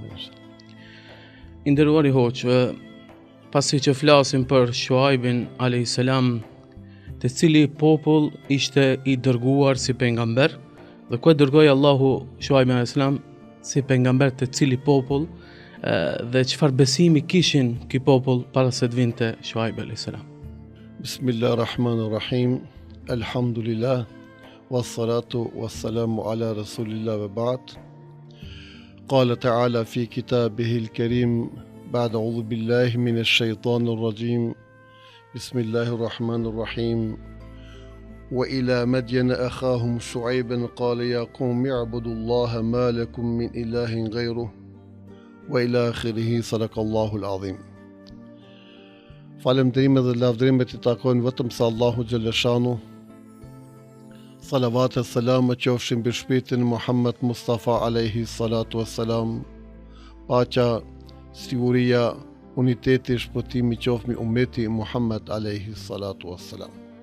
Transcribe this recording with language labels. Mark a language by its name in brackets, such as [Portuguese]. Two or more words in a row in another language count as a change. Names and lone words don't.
[Albanian] I nderuari hoxh, pasi që flasim për Shuaibin [Arabic] عليه السلام, [Albanian] të cili popull ishte i dërguar si pejgamber, dhe ku e dërgoi Allahu Shuaibin [Arabic] عليه السلام [Albanian] si pejgamber të cili popull, dhe çfarë besimi kishin ky popull para se të vinte Shuaibi [Arabic] عليه السلام. بسم الله الرحمن الرحيم الحمد لله والصلاة والسلام على رسول الله وبعد. قال تعالى في كتابه الكريم بعد أعوذ بالله من الشيطان الرجيم. بسم الله الرحمن الرحيم وإلى مدين أخاهم شعيبا قال يا قوم اعبدوا الله ما لكم من إله غيره وإلى آخره صدق الله العظيم. [Albanian] Falënderimet dhe lavdërimet i takojnë vetëm sa Allahu xhaleshanu. Salavat e selam qofshin mbi shpirtin Muhammed Mustafa [Arabic] عليه الصلاة والسلام. [Albanian] Paqja, siguria, uniteti, shpëtimi qofmi ummeti Muhammed [Arabic] عليه الصلاة والسلام.